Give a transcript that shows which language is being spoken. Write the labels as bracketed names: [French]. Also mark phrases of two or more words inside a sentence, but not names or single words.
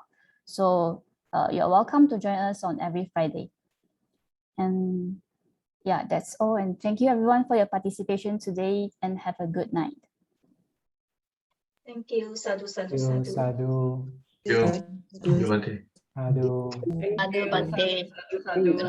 [English] So you're welcome to join us on every Friday. And yeah, that's all. And thank you everyone for your participation today, and have a good night. Thank you. [Pali] Sadhu, sadhu, Sadhu, sadhu. sadhu. [English] Thank you, Bhante. [Pali] Sadhu. Sadhu, Bhante. Sadhu. [English] Good night.